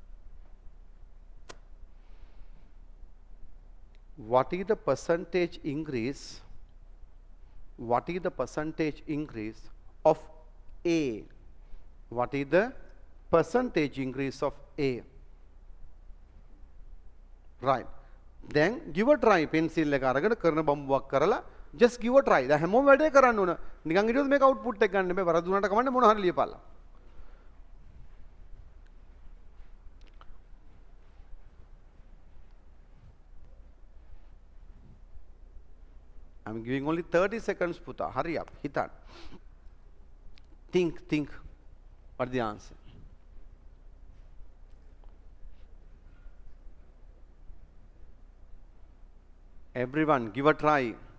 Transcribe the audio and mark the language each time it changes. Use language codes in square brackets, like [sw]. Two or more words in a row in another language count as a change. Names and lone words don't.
[en] What is the percentage increase? What is the percentage increase of A? What is the percentage increase of A? Right. Then give a try. [si] Pencil එක අරගෙන කරන බම්බුවක් කරලා [en] just give a try. [si] දැන් හැමෝම වැඩේ කරන්න ඕන. නිකන් හිටියොත් මේක output එක ගන්න බෑ. වරදුනට කමන්නේ මොන හරි ලියපල්ලා. [en] I'm giving only 30 seconds පුතා. Hurry up. හිතන්න. Think. What is the answer? Everyone, give a try.